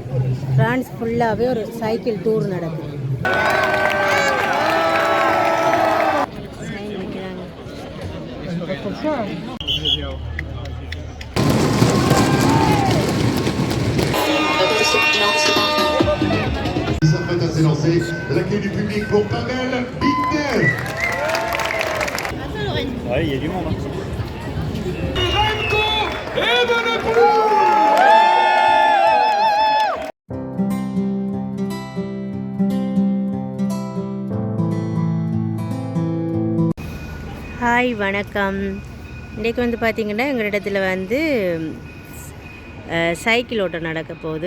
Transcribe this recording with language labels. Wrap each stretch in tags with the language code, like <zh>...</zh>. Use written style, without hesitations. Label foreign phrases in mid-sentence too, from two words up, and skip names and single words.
<ta>ஃப்ரான்ஸ் ஃபுல்லாகவே ஒரு</ta> <en>cycle tour</en> <ta>நடக்குது.</ta> <fr>S'apprête à s'élancer. L'accueil du public pour Pavel Bittner. Ouais, il y a du monde. Remco Evenepoel.</fr> <ta>ஹாய் வணக்கம். இன்றைக்கு வந்து பார்த்திங்கன்னா எங்கள் இடத்துல வந்து சைக்கிள் ஓட்டம் நடக்க போகுது.</ta>